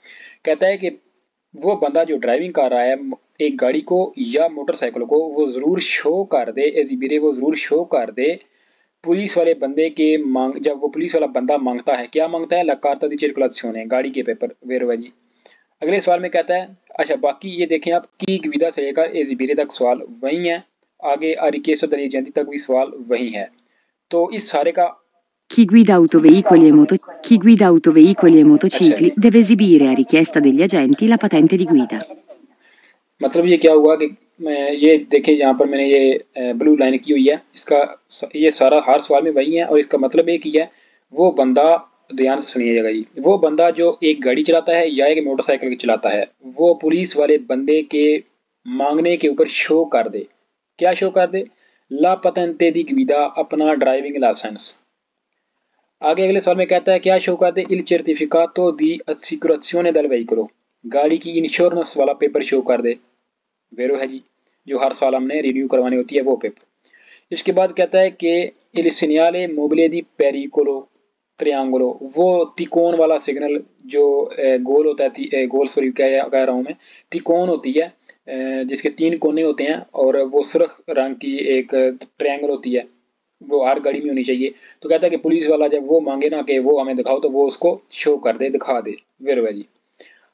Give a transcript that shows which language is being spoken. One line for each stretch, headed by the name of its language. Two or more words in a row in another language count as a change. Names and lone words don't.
Hindi: कहता है कि वो बंदा जो ड्राइविंग कर रहा है एक गाड़ी को या मोटरसाइकिल को वो जरूर शो कर दे, एजिबिरे वो जरूर शो कर दे पुलिस वाले बंदे के मांग, जब वो पुलिस वाला बंदा मांगता है, क्या मांगता है,
Italian: la carta di circolazione,
Hindi: गाड़ी के पेपर वेरो जी। अगले सवाल में कहता है, अच्छा बाकी ये देखें आप की विदा से लेकर एजिबीरे तक सवाल वही है, आगे अरिकेश और दलीय जयंती तक भी सवाल वही है। तो इस सारे का
Italian: Chi guida autoveicoli e
Hindi: अच्छा
Italian: motocicli deve esibire a richiesta degli agenti la patente di guida.
Hindi: मतलब ये क्या हुआ कि ये देखें यहाँ पर मैंने ये ब्लू लाइन की हुई है, इसका ये सारा हर सवाल में वही है, और इसका मतलब एक ही है, वो बंदा, ध्यान से सुनिएगा जी, वो बंदा जो एक गाड़ी चलाता है या एक मोटरसाइकिल चलाता है वो पुलिस वाले बंदे के मांगने के ऊपर शो कर दे, क्या शो कर दे,
Italian: la patente di guida,
Hindi: अपना ड्राइविंग लाइसेंस। आगे अगले सवाल में कहता है क्या शो कर दे,
Italian: il certificato di assicurazione del veicolo,
Hindi: गाड़ी की इंश्योरेंस वाला पेपर शो कर दे, वेरो है जी, जो हर साल हमने रिन्यू करवानी होती है वो पेपर। इसके बाद कहता है कि
Italian: il segnale mobile di pericolo triangolo,
Hindi: वो तिकोन वाला सिग्नल जो गोल होता है, गोल सॉरी कह रहा हूँ मैं, तिकोन होती है जिसके 3 कोने होते हैं और वो सुर्ख रंग की एक ट्रायंगल होती है, वो हर गाड़ी में होनी चाहिए। तो कहता है कि पुलिस वाला जब वो मांगे ना कि वो हमें दिखाओ तो वो उसको शो कर दे, दिखा दे, वेरो है जी।